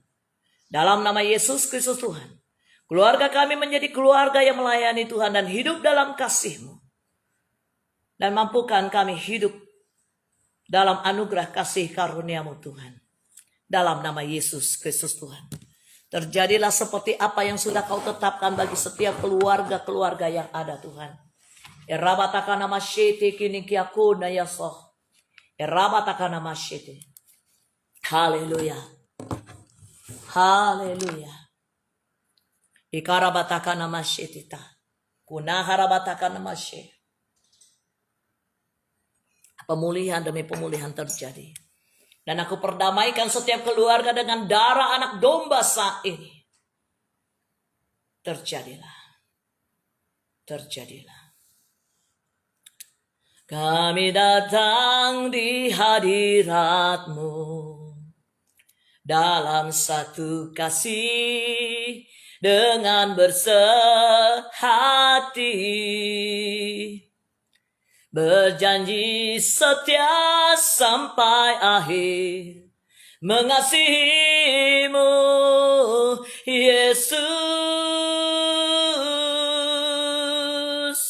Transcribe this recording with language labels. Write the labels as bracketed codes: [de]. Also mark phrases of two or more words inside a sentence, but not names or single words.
[id] Dalam nama Yesus Kristus Tuhan. Keluarga kami menjadi keluarga yang melayani Tuhan dan hidup dalam kasih-Mu. Dan mampukan kami hidup dalam anugerah kasih karunia-Mu, Tuhan. Dalam nama Yesus Kristus Tuhan. Terjadilah seperti apa yang sudah Kau tetapkan bagi setiap keluarga-keluarga yang ada, Tuhan. Erabatakana masyete kini kiakuna yasoh. Erabatakana masyete. Haleluya. Haleluya. Ikarabatakana masyetita. Kunaharabatakana masye. Pemulihan demi pemulihan terjadi. Dan aku perdamaikan setiap keluarga dengan darah anak domba saat ini. Terjadilah. Terjadilah. Kami datang di hadirat-Mu dalam satu kasih dengan bersehati, berjanji setia sampai akhir, mengasihi-Mu Yesus.